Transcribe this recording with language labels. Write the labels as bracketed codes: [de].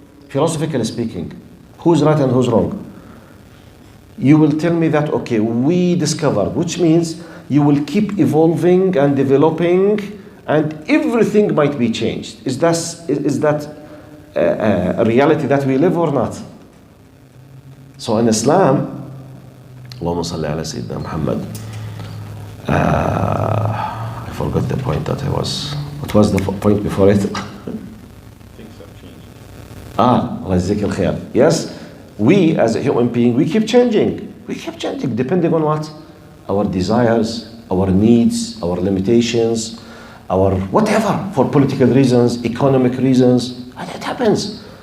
[en] Philosophically speaking, who's right and who's wrong? You will tell me that, okay, we discovered, which means you will keep evolving and developing, and everything might be changed. Is that a reality that we live or not? So in Islam, [ar] اللهم صل على سيدنا محمد. [en] I forgot the point that I was. What was the point before it? Things have changed. [ar] الله يجزيك الخير. [en] Yes, we as a human being, we keep changing. We keep changing depending on what? Our desires, our needs, our limitations, our whatever, for political reasons, economic reasons. And it happens.